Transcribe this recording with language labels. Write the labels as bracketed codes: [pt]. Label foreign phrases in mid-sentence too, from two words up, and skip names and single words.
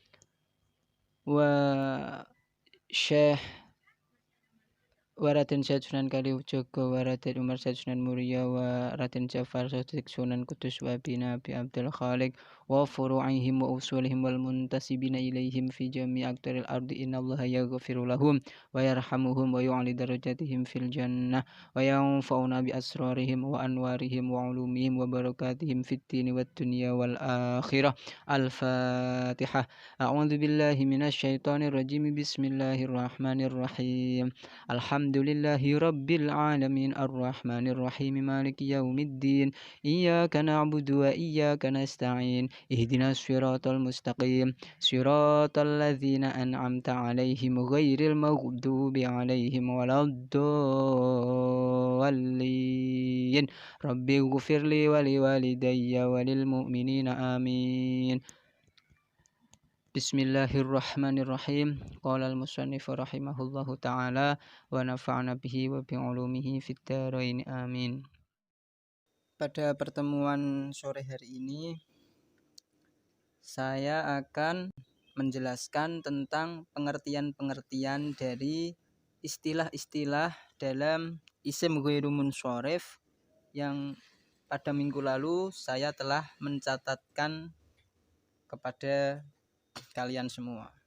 [ar] و Syekh Raden Syed Sunan Kalijogo و Raden Umar Syed Sunan Muria و Raden Jafar Shadiq Sunan Kudus و Bina Abi Abdul Khaliq وفروعهم وأصولهم والمنتسبين إليهم في جميع أقطار الأرض، إن الله يغفر لهم ويرحمهم ويعلي درجاتهم في الجنة وينفعنا بأسرارهم وأنوارهم وعلومهم وبركاتهم في الدين والدنيا والآخرة. Al-Fatihah. أعوذ بالله من الشيطان الرجيم. بسم الله الرحمن الرحيم. الحمد لله رب العالمين الرحمن الرحيم مالك يوم الدين إياك نعبد وإياك نستعين اهدنا الصراط المستقيم صراط الذين أنعمت عليهم غير المغضوب عليهم ولا الضالين رب اغفر لي ولوالدي وللمؤمنين آمين. بسم الله الرحمن الرحيم. قال المصنف رحمه الله تعالى ونفعنا به وبعلومه في الدارين آمين. [id] Pada pertemuan sore hari ini saya akan menjelaskan tentang pengertian-pengertian dari istilah-istilah dalam [ar] اسم غير منصرف [id] yang pada minggu lalu saya telah mencatatkan kepada kalian semua.